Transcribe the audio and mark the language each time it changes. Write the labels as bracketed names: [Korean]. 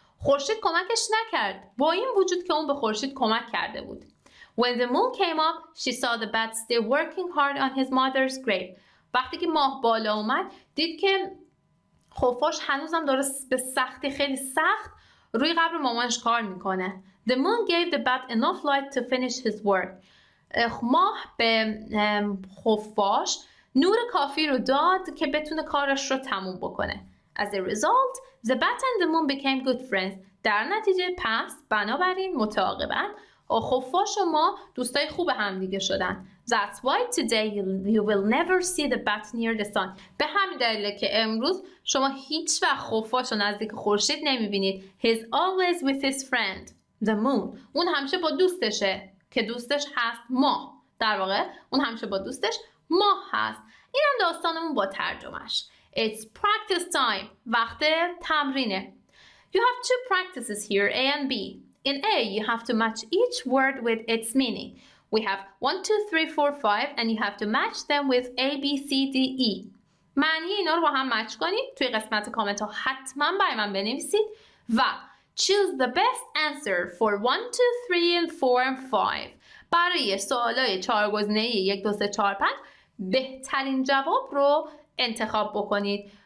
[Persian] خورشید کمکش نکرد، با این وجود که اون به خورشید کمک کرده بود. [English] When the moon came up, she saw the bat still working hard on his mother's grave. [Persian] وقتی که ماه بالا اومد، دید که خفاش هنوزم داره به سختی، خیلی سخت روی قبر مامانش کار میکنه. [English] The moon gave the bat enough light to finish his work. [Persian] ماه به خفاش نور کافی رو داد که بتونه کارش رو تموم بکنه. [English] As a result, the bat and the moon became good friends. [Persian] در نتیجه پس بنابراین متعاقباً خفاش و ماه دوستای خوب هم دیگه شدن. [English] That's why today you will never see the bat near the sun. [Persian] به همین دلیله که امروز شما هیچ وقت خفاش رو نزدیک خورشید نمیبینید. [English] He's always with his friend, the moon. [Persian] اون همیشه با دوستشه که دوستش هست ماه. در واقع اون همیشه با دوستش ماه هست. اینم داستانمون با ترجمهش. [English] It's practice time. [Persian] وقت تمرینه. [English] You have two practices here, A and B. In A, you have to match each word with its meaning. We have 1, 2, 3, 4, 5 and you have to match them with A, B, C, D, E. [Persian] معنی اینا رو با هم مچ کنید. توی قسمت کامنت ها حتما برای من بنویسید و [English] choose the best answer for 1, 2, 3 and 4 and 5. [Persian] برای سوالای 4 گزینه‌ای 1 2 3 4 5 بهترین جواب رو انتخاب بکنید.